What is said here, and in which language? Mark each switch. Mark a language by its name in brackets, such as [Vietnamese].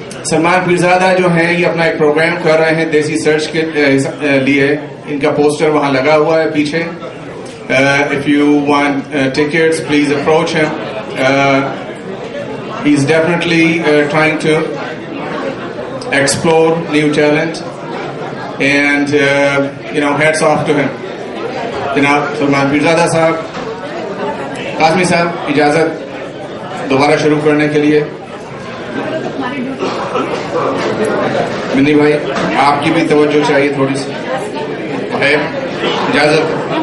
[Urdu] سلمان پیرزادہ جو ہیں یہ اپنا ایک پروگرام کر رہے ہیں دیسی سرچ کے لیے. ان کا پوسٹر وہاں لگا ہوا ہے پیچھے. [English] If you want tickets, please approach him. He's definitely trying to explore new talent, and hats off to him. [Urdu] جناب سلمان پیرزادہ صاحب. قاسمی صاحب اجازت دوبارہ شروع کرنے کے لیے. منی بھائی آپ کی بھی توجہ چاہیے تھوڑی سی. اجازت.